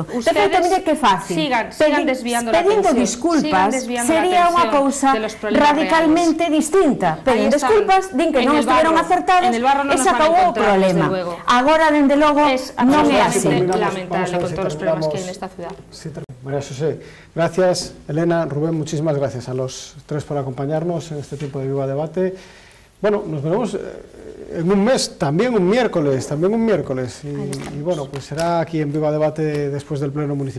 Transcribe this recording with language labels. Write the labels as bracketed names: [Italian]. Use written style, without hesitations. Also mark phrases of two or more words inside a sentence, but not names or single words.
[Galician] De feito, mire que fácil, pedindo disculpas sería unha cousa radicalmente distinta. Pedin disculpas, din que non estiveron acertados e se acabou o problema. Agora, dende logo, non é así. Lamentable con todos os problemas que hai nesta ciudad. [Spanish] María José, gracias. Elena, Rubén, muchísimas gracias a los tres por acompañarnos en este tiempo de Viva Debate. Bueno, nos veremos en un mes, también un miércoles. Y bueno, pues será aquí en Viva Debate después del Pleno Municipal.